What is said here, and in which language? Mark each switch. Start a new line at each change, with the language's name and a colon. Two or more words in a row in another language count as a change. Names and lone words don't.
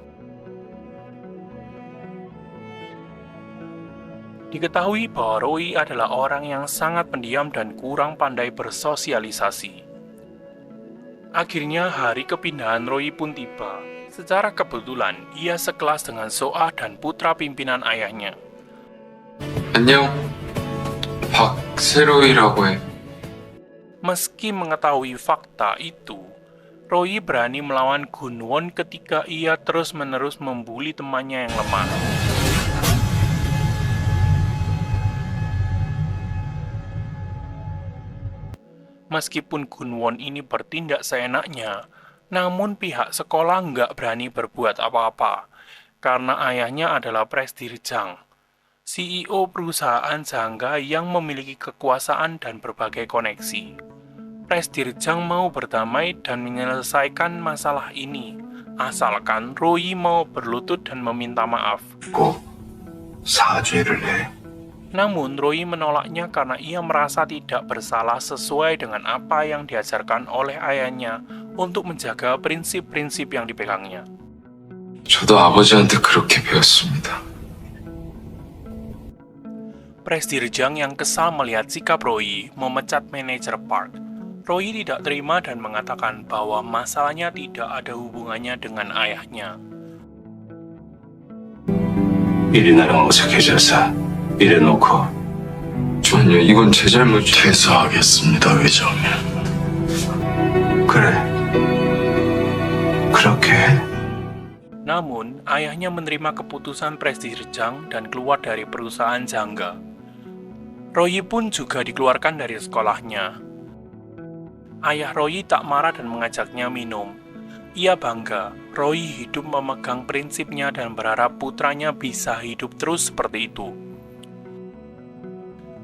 Indonesian: Diketahui bahwa Royi adalah orang yang sangat pendiam dan kurang pandai bersosialisasi. Akhirnya hari kepindahan Royi pun tiba. Secara kebetulan, ia sekelas dengan So-ah dan putra pimpinan ayahnya.
Korean: 안녕. 박세로이라고 해.
Indonesian: Meski mengetahui fakta itu, Royi berani melawan Gunwon ketika ia terus-menerus membuli temannya yang lemah. Meskipun Gunwon ini bertindak seenaknya, namun pihak sekolah nggak berani berbuat apa-apa, karena ayahnya adalah Presdirjang, CEO perusahaan Jangga yang memiliki kekuasaan dan berbagai koneksi. Presdirjang mau berdamai dan menyelesaikan masalah ini, asalkan Royi mau berlutut dan meminta maaf.
Korean: 꼭 사죄를 해.
Indonesian: Namun, Royi menolaknya karena ia merasa tidak bersalah sesuai dengan apa yang diajarkan oleh ayahnya untuk menjaga prinsip-prinsip yang dipegangnya.
Korean: 저도 아버지한테 그렇게 배웠습니다.
Indonesian: Presdirjang yang kesal melihat sikap Royi memecat manajer Park. Royi tidak terima dan mengatakan bahwa masalahnya tidak ada hubungannya dengan ayahnya.
Korean: 일이 나랑 어색해져서 이래놓고 아니요, 이건 제 잘못이. 퇴소하겠습니다, 회장님. 그래. 그렇게 해.
Indonesian: Namun, ayahnya menerima keputusan Presdirjang dan keluar dari perusahaan Jangga. Royi pun juga dikeluarkan dari sekolahnya. Ayah Royi tak marah dan mengajaknya minum. Ia bangga, Royi hidup memegang prinsipnya dan berharap putranya bisa hidup terus seperti itu.